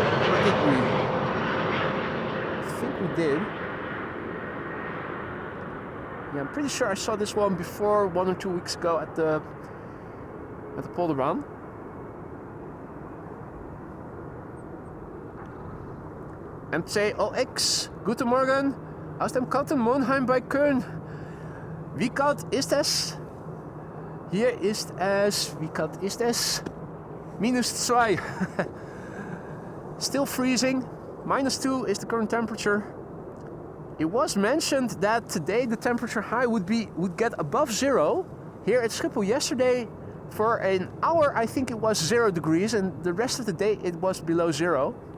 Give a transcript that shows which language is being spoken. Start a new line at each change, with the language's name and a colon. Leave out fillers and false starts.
English: Or did we? We did. Yeah, I'm pretty sure I saw this one before 1 or 2 weeks ago at the Polderbaan.
German: MC0X, guten Morgen, aus dem kalten Monheim bei Köln. Wie kalt ist es? Hier ist es, wie kalt ist es?
English: -2. Still freezing. -2 is the current temperature. It was mentioned that today the temperature high would get above 0. Here at Schiphol yesterday for an hour I think it was 0 degrees and the rest of the day it was below 0.